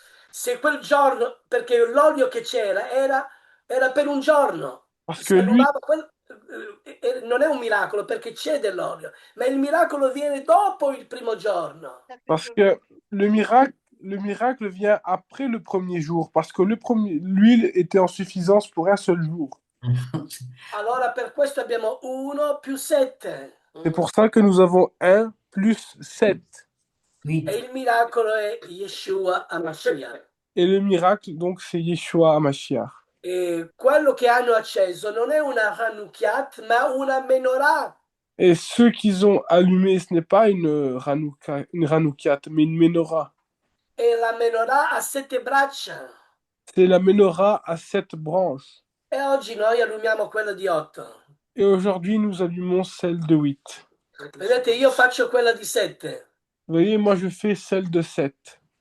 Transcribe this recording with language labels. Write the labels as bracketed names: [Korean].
[Italian] Se quel giorno, perché l'olio che c'era era per un giorno, [French] Parce que [Italian] si lui, annullava non è un miracolo perché c'è dell'olio, ma il miracolo viene dopo il primo giorno. [French] parce que le miracle vient après le premier jour. Parce que l'huile était en suffisance pour un seul jour. [Italian] Allora per questo abbiamo 1 più 7. [French] C'est pour ça que nous avons 1 plus 7. [Italian] E 8. il miracolo è Yeshua HaMashiach. [French] Et le miracle, donc, c'est Yeshua HaMashiach. [Italian] E quello che hanno acceso non è una Hanukkah, ma una menorah. [French] Et ceux qu'ils ont allumé, ce n'est pas une Hanoukat, mais une menorah. [Italian] E la menorah ha 7 braccia. [French] C'est la menorah à 7 branches. [Italian] E oggi noi allumiamo quella di 8. [French] Et aujourd'hui, nous allumons celle de 8. [Italian] Vedete, io faccio quella di 7. [French] Vous voyez, moi, je fais celle de 7.